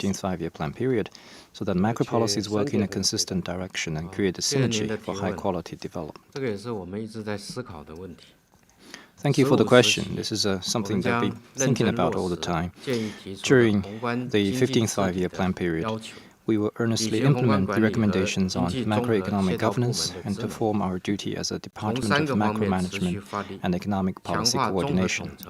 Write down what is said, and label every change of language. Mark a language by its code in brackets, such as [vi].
[en] 15th five-year plan period, so that macro policies work in a consistent direction and create a synergy for high-quality development? [zh] 这个也是我们一直在思考的问题。 [en] Thank you for the question. This is something that we've been thinking about all the time. During the 15th five-year plan period, we will earnestly implement the recommendations on macroeconomic governance and perform our duty as a Department of Macro Management and Economic Policy Coordination.